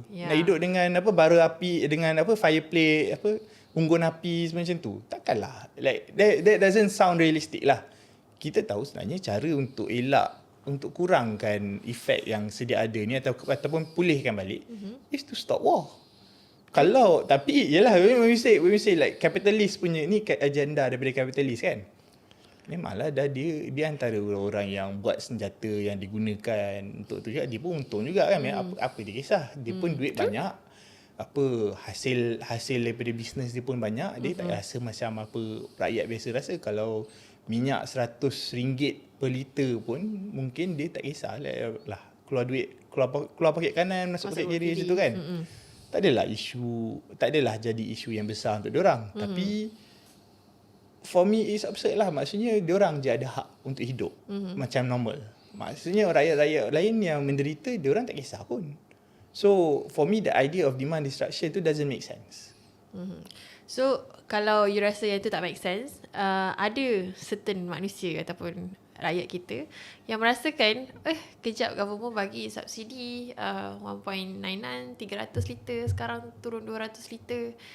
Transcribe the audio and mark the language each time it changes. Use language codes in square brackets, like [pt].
[ms] Nak hidup dengan bara api, dengan fireplace, unggun api macam tu. Takkanlah. [en] Like that doesn't sound realistic lah. [ms] Kita tahu sebenarnya cara untuk elak, untuk kurangkan efek yang sedia ada ni ataupun pulihkan balik [en] is to stop war. [ms] Kalau tapi yalah, [en] when we say like capitalist [ms] punya ni agenda daripada kapitalis kan. Memanglah dah dia antara orang-orang yang buat senjata yang digunakan untuk tu juga, dia pun untung juga kan. Apa dia kisah? Dia pun duit banyak. Hasil daripada bisnes dia pun banyak. Dia tak rasa macam apa rakyat biasa rasa. Kalau minyak RM100 per liter pun mungkin dia tak kisah lah, keluar duit, keluar paket kanan, masuk paket kiri macam tu kan. Tak adalah jadi isu yang besar untuk diorang. Tapi [en] for me it's absurd [ms] lah. Maksudnya diorang je ada hak untuk hidup macam normal. Maksudnya rakyat-rakyat lain yang menderita, diorang tak kisah pun. [en] So for me the idea of demand destruction tu doesn't make sense. [ms] So kalau you rasa yang tu tak [en] make sense, [ms] ada certain manusia ataupun rakyat kita yang merasakan kejap government bagi subsidi 1.99 300 liter, sekarang turun 200 liter.